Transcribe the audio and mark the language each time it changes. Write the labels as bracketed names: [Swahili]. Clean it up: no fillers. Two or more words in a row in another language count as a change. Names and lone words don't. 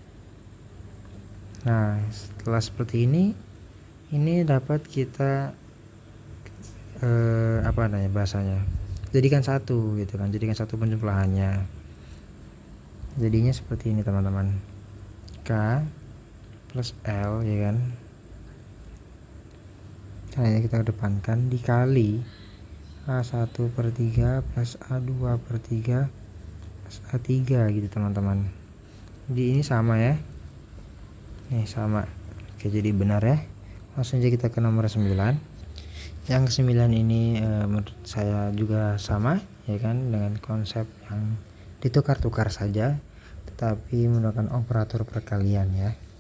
[Indonesian] Nah setelah seperti ini dapat kita bahasanya jadikan satu gitu kan, jadikan satu penjumlahannya. Jadinya seperti ini teman-teman, K plus L ya kan, caranya kita kedepankan dikali A1 per 3 plus A2 per 3 plus A3 gitu teman-teman. Jadi ini sama ya, ini sama. Oke, jadi benar ya. Langsung aja kita ke nomor 9. Yang ke-9 ini menurut saya juga sama ya kan, dengan konsep yang ditukar-tukar saja tetapi menggunakan operator perkalian ya.